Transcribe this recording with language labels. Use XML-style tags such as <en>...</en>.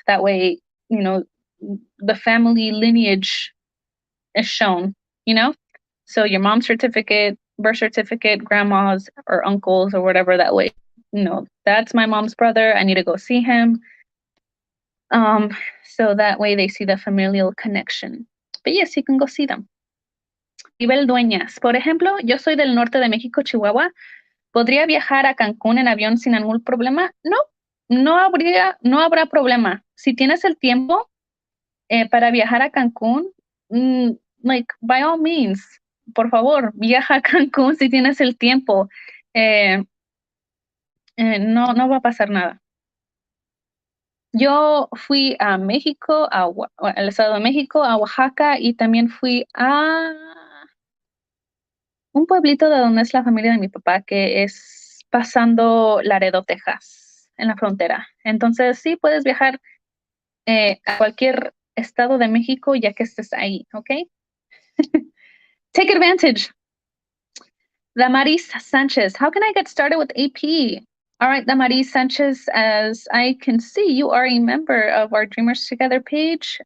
<en>That way, the family lineage is shown, you know? So your mom's certificate, birth certificate, grandma's or uncle's or whatever, that way, that's my mom's brother. I need to go see him. So that way they see the familial connection. But yes, you can go see them.</en> <es>Nivel Dueñas. Por ejemplo, yo soy del norte de México, Chihuahua. ¿Podría viajar a Cancún en avión sin algún problema? No, no habrá problema. Si tienes el tiempo para viajar a Cancún, like,</es> <en>by all means,</en> <es>por favor, viaja a Cancún si tienes el tiempo. No va a pasar nada. Yo fui a México, al Estado de México, a Oaxaca, y también fui a un pueblito de donde es la familia de mi papá, que es pasando Laredo, Texas, en la frontera. Entonces, sí, puedes viajar a cualquier estado de México ya que estés ahí, ¿ok?</es> <en>Take advantage. Damaris Sanchez, how can I get started with AP? All right, Damaris Sanchez, as I can see, you are a member of our Dreamers Together page.</en>